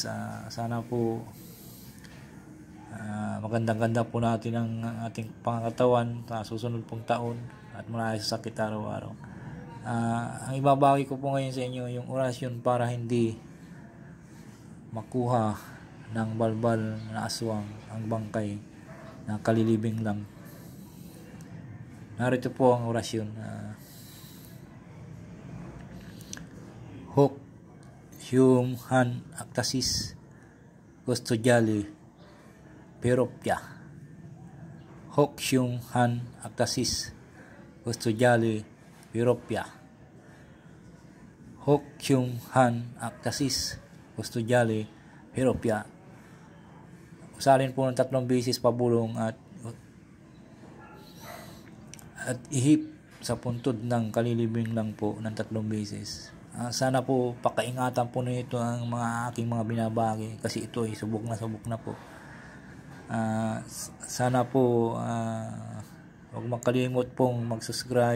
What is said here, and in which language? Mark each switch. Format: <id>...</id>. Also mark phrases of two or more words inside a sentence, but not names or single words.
<tl>Sana po magandang-ganda po natin ang ating pangakatawan sa susunod pong taon at malayo sa sakit araw-araw. Ang ibabagi ko po ngayon sa inyo yung orasyon para hindi makuha ng balbal na aswang ang bangkay na kalilibing lang. Narito po ang orasyon.</tl> <la>Hoc Hium Han Actasis Custodiale Peropia. Hoc Hium Han Actasis Custodiale Peropia. Hoc Hium Han Actasis Custodiale Peropia.</la> <tl>Usalin po ng 3 beses pabulong at ihip sa puntod ng kalilibing lang po ng 3 beses. Sana po pakaingatan po nito ang aking mga binabagi kasi ito ay subok na po. Sana po huwag makalimot pong mag-subscribe.</tl>